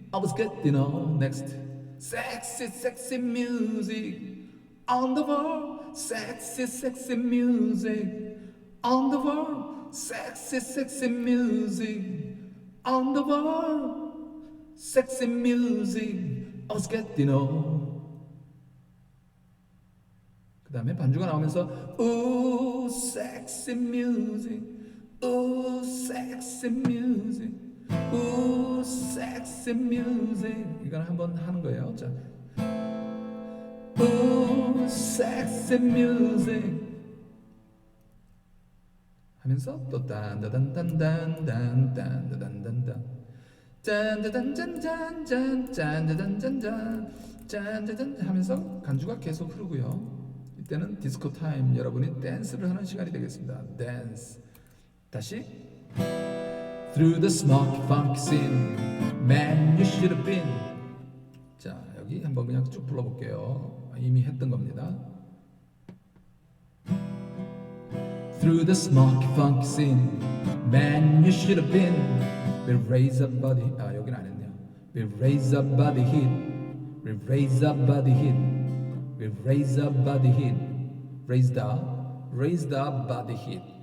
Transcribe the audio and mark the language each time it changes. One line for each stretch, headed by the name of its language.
English: I was getting on. Next. Sexy, sexy music on the wall. Sexy, sexy music on the wall. Sexy, sexy music on the wall. Sexy music I was getting on.
Korean: 그 다음에 반주가 나오면서
English: Ooh, sexy music. Ooh, sexy music. Ooh, sexy music.
Korean: 이건 한번 하는 거예요. 자,
English: Ooh, sexy music
Korean: 하면서 또 딴다단단단단단단단단단 짠짜잔짠짠짠짠짠짠짠짠 하면서 간주가 계속 흐르고요. 이때는 디스코 타임, 여러분이 댄스를 하는 시간이 되겠습니다. 댄스. 다시.
English: Through the smoky funky scene, man you should have been.
Korean: 자, 여기 한번 그냥 쭉 불러볼게요. 이미 했던 겁니다.
English: Through the smoky funky scene, man you should have been. We'll raise up body.
Korean: 아, 여기는 안 했네요.
English: We'll raise up body heat. We'll raise up body heat. We'll raise up body heat. Raise the body heat.